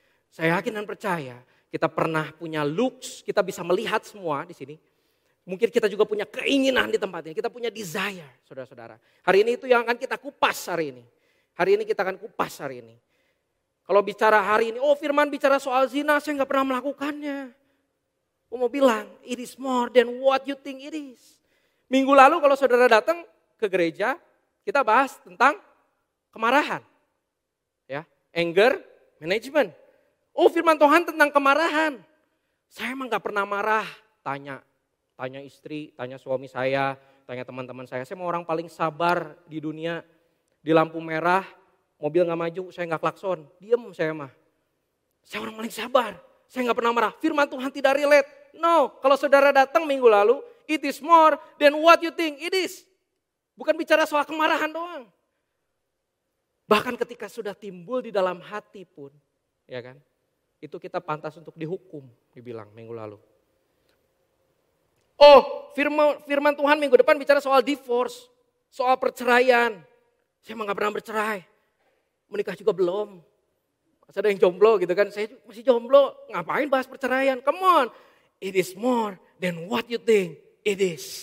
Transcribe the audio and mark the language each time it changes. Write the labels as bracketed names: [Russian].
[Indonesian] Saya yakin dan percaya kita pernah punya looks, kita bisa melihat semua di sini. Mungkin kita juga punya keinginan di tempat ini, kita punya desire, saudara-saudara. Hari ini itu yang akan kita kupas hari ini. Hari ini kita akan kupas hari ini. Kalau bicara hari ini, oh firman bicara soal zina, saya gak pernah melakukannya. Aku mau bilang, [English] it is more than what you think it is. [Indonesian] Minggu lalu kalau saudara datang ke gereja, kita bahas tentang kemarahan. Ya, [English] anger management. [Indonesian] Oh firman Tuhan tentang kemarahan. Saya emang gak pernah marah. Tanya istri, tanya suami saya, tanya teman-teman saya. Saya mau orang paling sabar di dunia. Di lampu merah, mobil gak maju, saya gak klakson. Diem saya mah. Saya orang paling sabar. Saya gak pernah marah. Firman Tuhan tidak relate. [English] No, [Indonesian] kalau saudara datang minggu lalu, [English] it is more than what you think it is. [Indonesian] Bukan bicara soal kemarahan doang. Bahkan ketika sudah timbul di dalam hati pun, ya kan? Itu kita pantas untuk dihukum, dibilang minggu lalu. Oh, firman Tuhan minggu depan bicara soal divorce, soal perceraian. Saya emang gak pernah bercerai, menikah juga belum. Masih ada yang jomblo gitu kan, saya masih jomblo, ngapain bahas perceraian? [English] Come on, it is more than what you think it is.